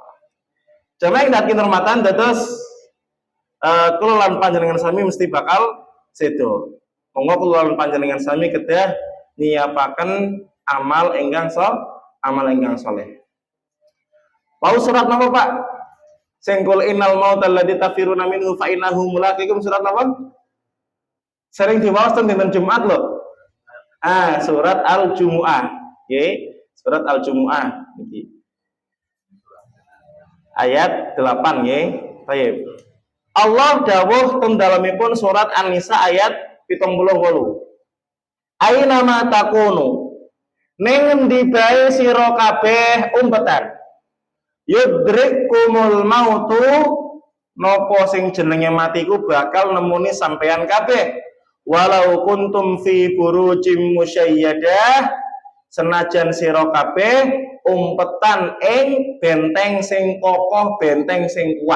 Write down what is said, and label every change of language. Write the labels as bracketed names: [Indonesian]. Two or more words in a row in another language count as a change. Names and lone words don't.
[Javanese] Jamaah yang dadi hormatan dados kula lan panjenengan sami mesti bakal sedo. Monggo kula lan panjenengan sami kedah nyiapaken amal ingkang saleh. Mau surat napa, Pak? Sengkul [Arabic] innal mautal ladzi tafiruna minhu fa innahu mulaqikum, [Javanese] surat napa? Sering diwaos teng dinten Jumat lho. Surat Al-Jumu'ah. Nggih, surat Al-Jumu'ah niki. Ayat 8 nggih. Baik. Allah dawuh teng dalemipun surat An-Nisa ayat 78. [Arabic] Aina ma takunu [Javanese] ning endi bae sira kabeh umpetan [Arabic] yudrikumul mautu [Javanese] napa sing jenenge matiku bakal nemuni sampean kabeh [Arabic] walau kuntum fi burujim musyayyadah [Javanese] senajan sira kabeh umpetan ing benteng sing kokoh benteng sing kuat.